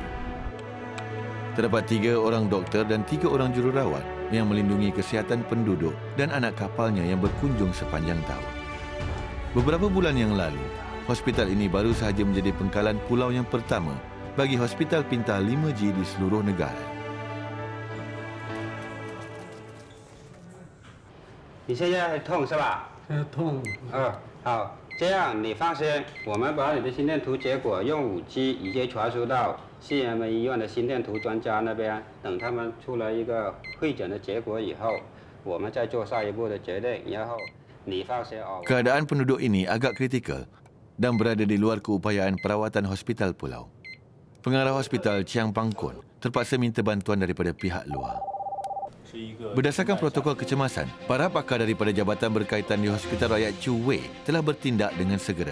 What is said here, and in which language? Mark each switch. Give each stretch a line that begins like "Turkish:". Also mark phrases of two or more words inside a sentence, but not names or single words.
Malay: Terdapat 3 orang doktor dan 3 orang jururawat yang melindungi kesihatan penduduk dan anak kapalnya yang berkunjung sepanjang tahun. Beberapa bulan yang lalu, hospital ini baru sahaja menjadi pengkalan pulau yang pertama bagi hospital pintar 5G di seluruh negara.
Chinese: 你现在痛是吧？痛。好，这样你放心，我们把你的心电图结果用5G已经传输到CMA 医院的心电图专家那边，等他们出了一个会诊的结果以后，我们再做下一步的决定。然后你放心哦。
Malay: Keadaan penduduk ini agak kritikal dan berada di luar keupayaan perawatan hospital pulau. Pengarah hospital Chiang Pang Kun terpaksa minta bantuan daripada pihak luar. Berdasarkan protokol kecemasan, para pakar daripada jabatan berkaitan di Hospital Rakyat Chu Wei telah bertindak dengan segera.